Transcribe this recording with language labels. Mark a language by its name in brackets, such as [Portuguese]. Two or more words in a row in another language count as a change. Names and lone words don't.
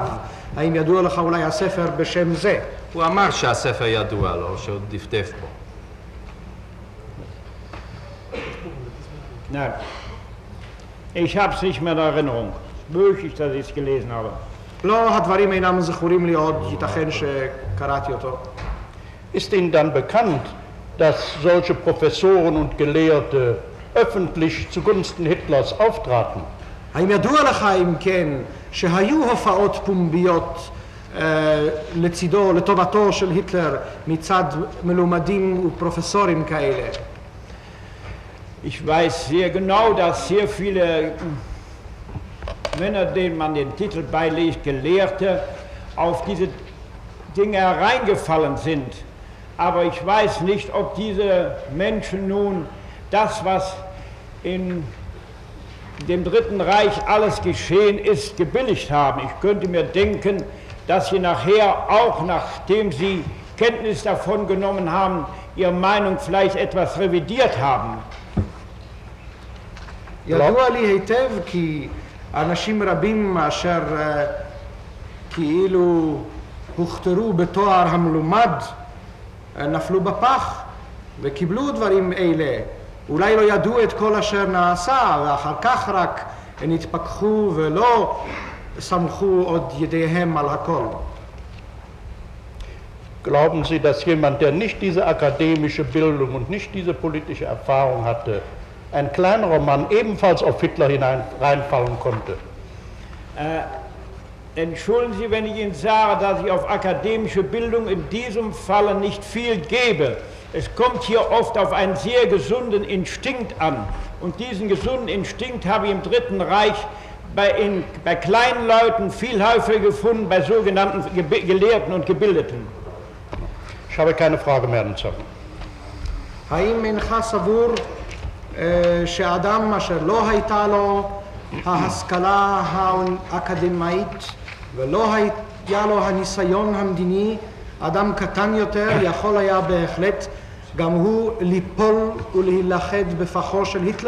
[Hebrew] האם ידוע לך אולי הספר בשם זה? הוא אמר שהספר ידוע לו, שעוד דפדף בו. [German] Nein, ich habe es nicht mehr in Erinnerung. Möglich, dass ich es gelesen habe. [Hebrew] לא, הדברים אינם זכורים לי עוד, ייתכן שקראתי אותו. [German] Ist Ihnen dann bekannt, dass solche Professoren und Gelehrte öffentlich zugunsten Hitlers auftraten? [Hebrew] האם ידוע לך אם כן שהיו הופעות פומביות לצידו, לטובתו של היטלר מצד מלומדים ופרופסורים כאלה? [German] Ich weiß sehr genau, dass sehr viele Männer, denen man den Titel beilegt, Gelehrte, auf diese Dinge hereingefallen sind. Aber ich weiß nicht, ob diese Menschen nun das, was in dem Dritten Reich alles geschehen ist, gebilligt haben. Ich könnte mir denken, dass sie nachher, auch nachdem sie Kenntnis davon genommen haben, ihre Meinung vielleicht etwas revidiert haben. [Hebrew] ידוע לי היטב כי אנשים רבים אשר כאילו הוכתרו בתואר המלומד נפלו בפח וקיבלו דברים אלה. אולי לא ידעו את כל אשר נעשה ואחר כך רק נתפכחו ולא סמכו עוד ידיהם על הכל. [German] Glauben Sie, dass jemand, der nicht diese akademische Bildung und nicht diese politische Erfahrung hatte, ein kleinerer Mann ebenfalls auf Hitler reinfallen konnte? Entschuldigen Sie, wenn ich Ihnen sage, dass ich auf akademische Bildung in diesem Falle nicht viel gebe. Es kommt hier oft auf einen sehr gesunden Instinkt an. Und diesen gesunden Instinkt habe ich im Dritten Reich bei kleinen Leuten viel häufiger gefunden, bei sogenannten Gelehrten und Gebildeten. Ich habe keine Frage mehr an Zocken. [Hebrew] האם אינך סבור שאדם אשר לא הייתה לו ההשכלה האקדמאית ולא היה לו הניסיון המדיני, אדם קטן יותר יכול היה בהחלט גם הוא ליפול ולהילכד בפחו של היטלר?